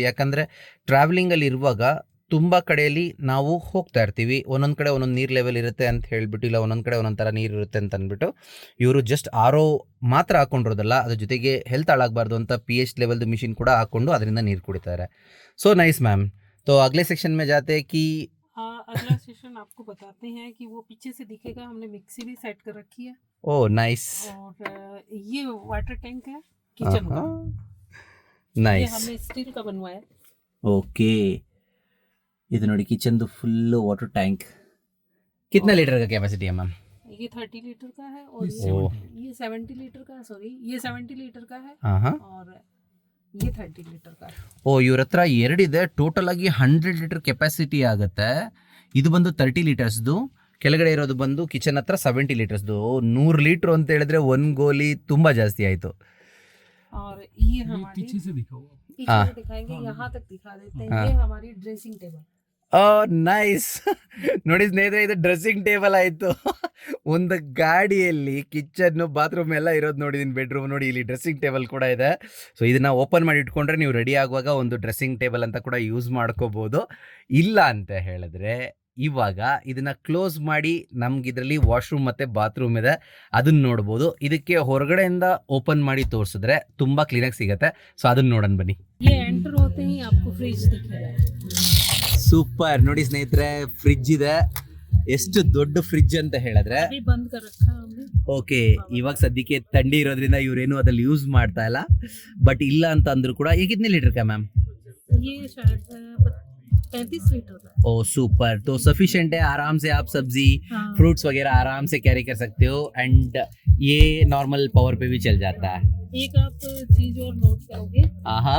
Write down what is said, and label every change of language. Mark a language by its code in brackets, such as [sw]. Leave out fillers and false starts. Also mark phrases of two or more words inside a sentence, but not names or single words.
[kn] ಯಾಕಂದರೆ ಟ್ರಾವೆಲಿಂಗಲ್ಲಿ ಇರುವಾಗ ತುಂಬ ಕಡೆಯಲ್ಲಿ ನಾವು ಹೋಗ್ತಾ ಇರ್ತೀವಿ, ಒಂದೊಂದು ಕಡೆ ಒಂದೊಂದು ನೀರು ಲೆವೆಲ್ ಇರುತ್ತೆ ಅಂತ ಹೇಳಿಬಿಟ್ಟು, ಇಲ್ಲ ಒಂದೊಂದು ಕಡೆ ಒಂದೊಂದು ಥರ ನೀರು ಇರುತ್ತೆ ಅಂತ ಅಂದ್ಬಿಟ್ಟು ಇವರು ಜಸ್ಟ್ ಆರೋ ಮಾತ್ರ ಹಾಕ್ಕೊಂಡಿರೋದಲ್ಲ, ಅದ್ರ ಜೊತೆಗೆ ಹೆಲ್ತ್ ಹಾಳಾಗಬಾರ್ದು ಅಂತ ಪಿ ಎಚ್ ಲೆವೆಲ್ದು ಮಿಷಿನ್ ಕೂಡ ಹಾಕ್ಕೊಂಡು ಅದರಿಂದ ನೀರು ಕುಡಿತಾರೆ. [en] so nice ma'am. [hi] तो अगले सेक्शन में जाते हैं कि अगला सेशन आपको बताते हैं कि वो पीछे से दिखेगा. हमने मिक्सी भी सेट कर रखी है. [en] oh nice. [hi] और ये [en] water tank [hi] है किचन का. ये नाइस. हमने स्टील का बनवाया. ओके. [kn] ಇದು ನೋಡಿ ಕಿಚನ್ದು ಫುಲ್ಲು [en] water tank. [hi] कितना लीटर का कैपेसिटी है मैम? ये 30 लीटर का है और ओह। ये 70 लीटर का, सॉरी ये 70 लीटर का है [kn] ಹಾಂ ಹಾಂ. [hi] और ये 30 लीटर का है. [kn] ಓ, ಇವ್ರ ಹತ್ರ ಎರಡಿದೆ. ಟೋಟಲ್ ಆಗಿ 100 ಲೀಟರ್ ಕೆಪಾಸಿಟಿ ಆಗುತ್ತೆ. ಇದು ಬಂದು 30 ಲೀಟರ್ಸ್ದು, ಕೆಳಗಡೆ ಇರೋದು ಬಂದು ಕಿಚನ್ ಹತ್ರ 70 ಲೀಟರ್ಸ್ದು. 100 ಲೀಟ್ರ್ ಅಂತ ಹೇಳಿದ್ರೆ ಒಂದು ಗೋಲಿ ತುಂಬ ಜಾಸ್ತಿ ಆಯಿತು. [hi] और ये ये हमारी पीछे से दिखाओ. पीछे हाँ। से दिखाएंगे, यहाँ तक दिखा देते हैं. हाँ। ये हमारी [en] dressing table. [kn] ನೈಸ್. ನೋಡಿ ಸ್ನೇಹಿತರೆ, ಇದು [en] dressing table [kn] ಆಯಿತು. ಒಂದು ಗಾಡಿಯಲ್ಲಿ ಕಿಚನ್ನು ಬಾತ್ರೂಮ್ ಎಲ್ಲ ಇರೋದು ನೋಡಿದ್ದೀನಿ. ಬೆಡ್ರೂಮ್ ನೋಡಿ, ಇಲ್ಲಿ [en] dressing table [kn] ಕೂಡ ಇದೆ. ಸೊ ಇದನ್ನು ಓಪನ್ ಮಾಡಿ ಇಟ್ಕೊಂಡ್ರೆ ನೀವು ರೆಡಿ ಆಗುವಾಗ ಒಂದು [en] dressing table [kn] ಅಂತ ಕೂಡ ಯೂಸ್ ಮಾಡ್ಕೋಬೋದು. ಇಲ್ಲ ಅಂತ ಹೇಳಿದ್ರೆ ಇವಾಗ ಇದನ್ನು ಕ್ಲೋಸ್ ಮಾಡಿ ನಮ್ಗೆ ಇದರಲ್ಲಿ ವಾಶ್ರೂಮ್ ಮತ್ತು ಬಾತ್ರೂಮ್ ಇದೆ, ಅದನ್ನು ನೋಡ್ಬೋದು. ಇದಕ್ಕೆ ಹೊರಗಡೆಯಿಂದ ಓಪನ್ ಮಾಡಿ ತೋರಿಸಿದ್ರೆ ತುಂಬ ಕ್ಲೀನಾಗಿ ಸಿಗುತ್ತೆ. ಸೊ ಅದನ್ನು ನೋಡೋಣ ಬನ್ನಿ. [hi] ये एंटर होते ही आपको फ्रिज दिखेगा. [kn] ಸೂಪರ್. ನೋಡಿ ಸ್ನೇಹಿತರೆ, ಫ್ರಿಡ್ಜ್ ಇದೆ. ಎಷ್ಟು ದೊಡ್ಡ ಫ್ರಿಡ್ಜ್ ಅಂತ ಹೇಳಿದ್ರೆ, [hi] अभी बंद कर रखा है हमने. [kn] ಓಕೆ, ಇವಾಗ ಸದ್ಯಕ್ಕೆ ಥಂಡಿ ಇರೋದ್ರಿಂದ ಇವರೇನು ಅದ್ರಲ್ಲಿ ಯೂಸ್ ಮಾಡ್ತಾ ಇಲ್ಲ. ಬಟ್ ಇಲ್ಲ ಅಂತ ಅಂದ್ರು ಕೂಡ [hi] ये कितने लीटर का मैम? ये शायद 35 लीटर का. ओ सुपर. तो सफिशिएंट है, आराम से आप सब्जी हाँ. फ्रूट्स वगैरह आराम से कैरी कर सकते हो. एंड ये नॉर्मल पावर पे भी चल जाता है. एक आप चीज और नोट करोगे, हाँ.